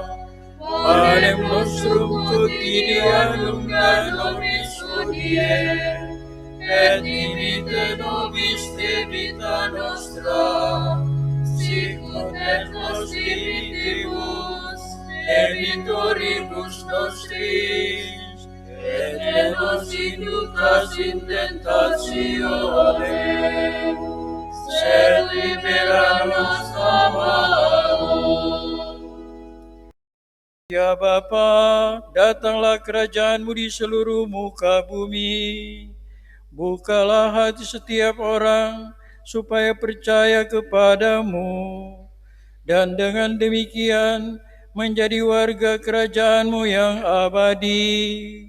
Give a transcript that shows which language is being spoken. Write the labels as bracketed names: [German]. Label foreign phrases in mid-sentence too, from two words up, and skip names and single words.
[Latin] Panem nostrum quotidianum da nobis hodie, et dimite nobis debita nostra, sicut et nos dimittimus debitoribus nostris, et ne nos inducas in tentatione, sed libera nos a malo. [Indonesian] Ya Bapa, datanglah kerajaan-Mu di seluruh muka bumi. Bukalah hati setiap orang supaya percaya kepadamu, dan dengan demikian menjadi warga kerajaan-Mu yang abadi.